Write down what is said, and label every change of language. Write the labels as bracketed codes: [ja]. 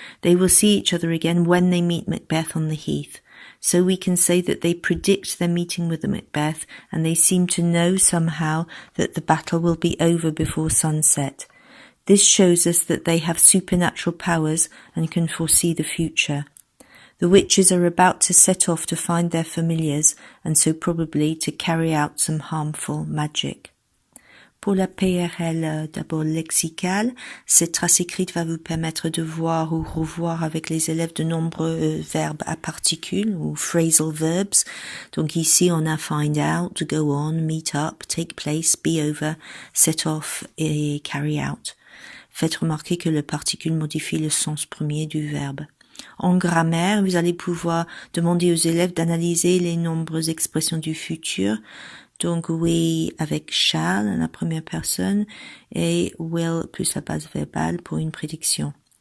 [en] They will see each other again when they meet Macbeth on the heath. So we can say that they predict their meeting with the Macbeth, and they seem to know somehow that the battle will be over before sunset. This shows us that they have supernatural powers and can foresee the future. The witches are about to set off to find their familiars, and so probably to carry out some harmful magic. [fr] Pour la PRL d'abord lexicale, cette trace écrite va vous permettre de voir ou revoir avec les élèves de nombreux verbes à particules ou phrasal verbs. Donc ici on a find out, go on, meet up, take place, be over, set off et carry out. Faites remarquer que le particule modifie le sens premier du verbe. En grammaire, vous allez pouvoir demander aux élèves d'analyser les nombreuses expressions du futur. Donc we avec shall, la première personne, et will plus la base verbale pour une prédiction.